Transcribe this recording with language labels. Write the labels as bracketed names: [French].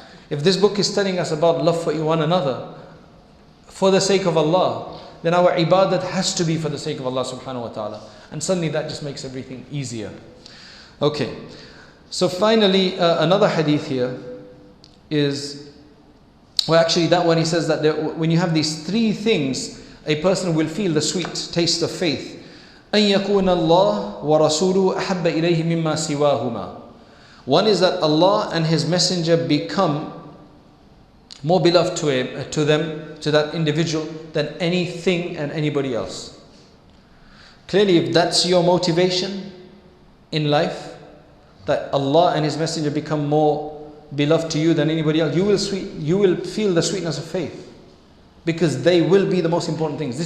[English] If this book is telling us about love for one another, for the sake of Allah, then our ibadat has to be for the sake of Allah subhanahu wa ta'ala. And suddenly that just makes everything easier. Okay, so finally another hadith here is, well actually that one he says that when you have these three things, a person will feel the sweet taste of faith. [Arabic] أن يكون الله ورسوله أحب إليه مما سواهما. [English] One is that Allah and His Messenger become more beloved to them, to that individual, than anything and anybody else. Clearly, if that's your motivation in life, that Allah and His Messenger become more beloved to you than anybody else, you will feel the sweetness of faith, because they will be the most important things.